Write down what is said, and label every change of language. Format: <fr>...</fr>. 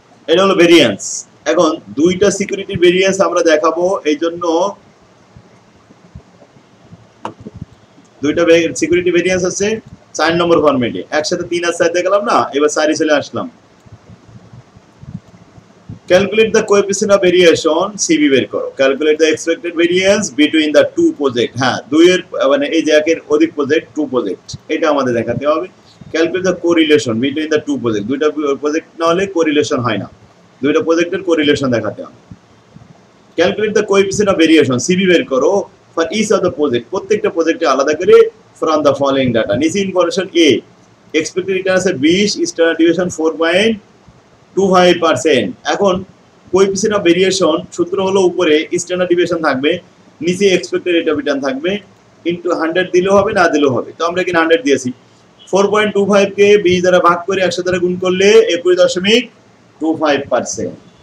<bn>এটা হলো ভেরিয়েন্স। এখন দুইটা সিকিউরিটি ভেরিয়েন্স আমরা দেখাবো, এইজন্য দুইটা সিকিউরিটি ভেরিয়েন্স আছে 4 নম্বর ফরম্যাটে, একসাথে 3 আর 4 দেখালাম না, এবার 4 চলে আসলাম।</bn> <en>Calculate the coefficient of variation CB</en> <bn>বের করো।</bn> <en>Calculate the expected variance between the two project।</en> <bn>হ্যাঁ, দুইয়ের মানে এই যে একের অধিক প্রজেক্ট, টু প্রজেক্ট, এটা আমাদের দেখাতে হবে।</bn> <en>Calculate the correlation between the two project।</en> <bn>দুইটা প্রজেক্ট না হলে কোরিলেশন হয় না, দুইটা প্রজেক্টের কোরিলেশন দেখাতে হবে।</bn> <en>Calculate the coefficient of variation CB</en> <bn>বের করো</bn> <en>for each of the project।</en> <bn>প্রত্যেকটা প্রজেক্টে আলাদা করে</bn> <en>from the following data।</en> <bn>নিচে ইনফরমেশন A, expected return আছে 20, standard deviation 4.25%। এখন কোএফিসিয়েন্ট অফ ভেরিয়েশন সূত্র হলো উপরে স্ট্যান্ডার্ড ডিভিয়েশন থাকবে, নিচে এক্সপেক্টেড রেট অফ রিটার্ন থাকবে, ইনটু 100 দিলেও হবে না দিলেও হবে। তো আমরা এখানে 100 দিয়েছি। 4.25 কে 20 দ্বারা ভাগ করে 100 দ্বারা গুণ করলে 21.25%।</bn>